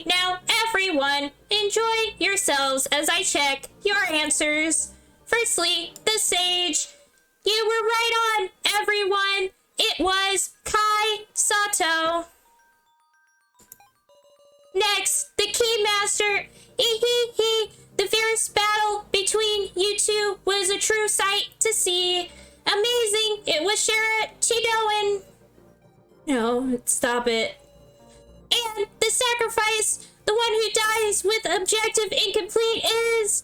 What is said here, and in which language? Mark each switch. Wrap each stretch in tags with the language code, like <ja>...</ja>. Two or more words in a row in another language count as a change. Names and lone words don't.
<en>Now, everyone, enjoy yourselves as I check your answers. Firstly, the sage. You were right on, everyone. It was Kai Sato. Next, the Keymaster. Hee hee hee. The fierce battle between you two was a true sight to see. Amazing. It was Shara Chidoan. No, stop it. And the sacrifice, the one who dies with objective incomplete is...</en>